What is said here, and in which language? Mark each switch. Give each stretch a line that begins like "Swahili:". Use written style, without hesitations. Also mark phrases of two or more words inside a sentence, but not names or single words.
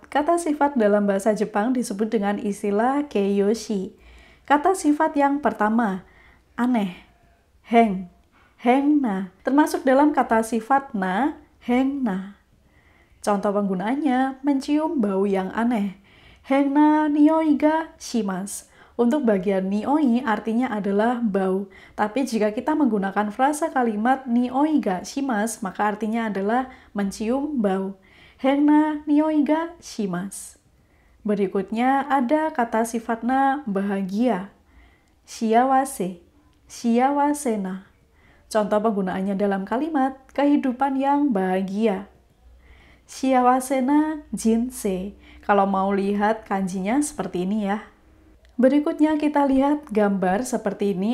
Indonesian: Kata sifat dalam bahasa Jepang disebut dengan istilah keiyoshi. Kata sifat yang pertama, aneh, heng,
Japanese: 変な,
Indonesian: termasuk dalam kata sifat na,
Japanese: 変な.
Indonesian: Contoh penggunaannya, mencium bau yang aneh.
Japanese: 変な匂いがします.
Indonesian: Untuk bagian nioi artinya adalah bau. Tapi jika kita menggunakan frasa kalimat
Japanese: 匂いがします,
Indonesian: maka artinya adalah mencium bau.
Japanese: 変な匂いがします.
Indonesian: Berikutnya ada kata sifatna bahagia.
Japanese: 幸せ。幸せな.
Indonesian: Contoh penggunaannya dalam kalimat kehidupan yang bahagia.
Japanese: 幸せな人生.
Indonesian: Kalau mau lihat kanjinya seperti ini ya. Berikutnya kita lihat gambar seperti ini.